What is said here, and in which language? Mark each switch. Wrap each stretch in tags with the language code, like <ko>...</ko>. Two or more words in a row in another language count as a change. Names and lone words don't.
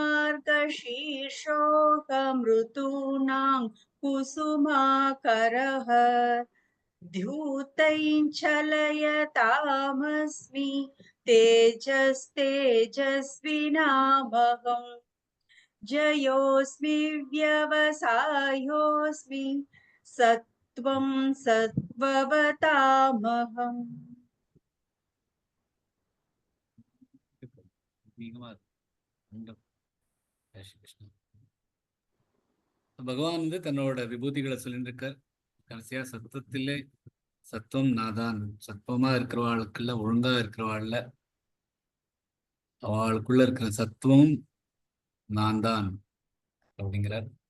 <sa>मार्गशीर्षोऽहमृतूनां कुसुमाकरः द्यूतैः चलयतामस्मि तेजस्तेजस्विनामहम् जयोऽस्मि व्यवसायोऽस्मि सत्त्वं सत्त्ववतामहम्</sa> <ta>பகவான் வந்து தன்னோட விபூதிகளை சொல்லிட்டு இருக்கார். கடைசியா சத்தத்திலே சத்துவம் நாதான், சத்துவமா இருக்கிறவாளுக்குள்ள ஒழுங்கா இருக்கிறவாள்ல அவளுக்குள்ள இருக்கிற சத்துவம் நான் தான் அப்படிங்கிறார்.</ta>